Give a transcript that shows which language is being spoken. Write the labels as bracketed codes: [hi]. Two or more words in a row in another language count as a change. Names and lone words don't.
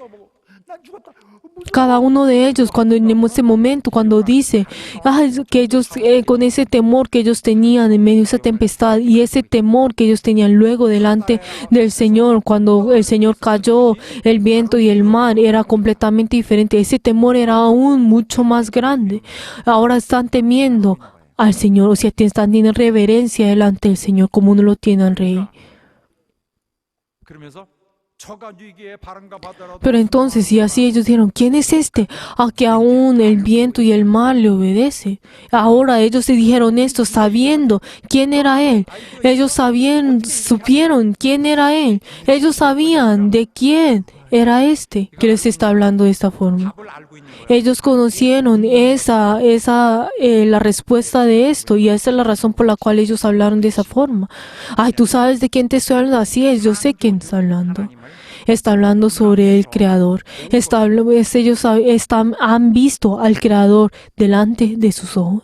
[es] Cada uno de ellos, cuando en ese momento, cuando dice que ellos, con ese temor que ellos tenían en medio de esa tempestad y ese temor que ellos tenían luego delante del Señor, cuando el Señor cayó, el viento y el mar, era completamente diferente. Ese temor era aún mucho más grande. Ahora están temiendo al Señor, o sea, están teniendo reverencia delante del Señor como uno lo tiene al Rey. [ko] 그러면서 저가 위기에 바람과 바다라도 [es] Pero entonces, y así ellos dijeron, ¿quién es este? A que aún el viento y el mar le obedece. Ahora ellos se dijeron esto sabiendo quién era Él. Ellos supieron quién era Él. Ellos sabían de quién era este que les está hablando de esta forma. [ko] 답을 알고 있는 거예요. [es] Ellos conocieron la respuesta de esto y esa es la razón por la cual ellos hablaron de esa forma. Ay, ¿tú sabes de quién te estoy hablando? Así es, yo sé quién está hablando. Está hablando sobre el Creador. Ellos han visto al Creador delante de sus ojos.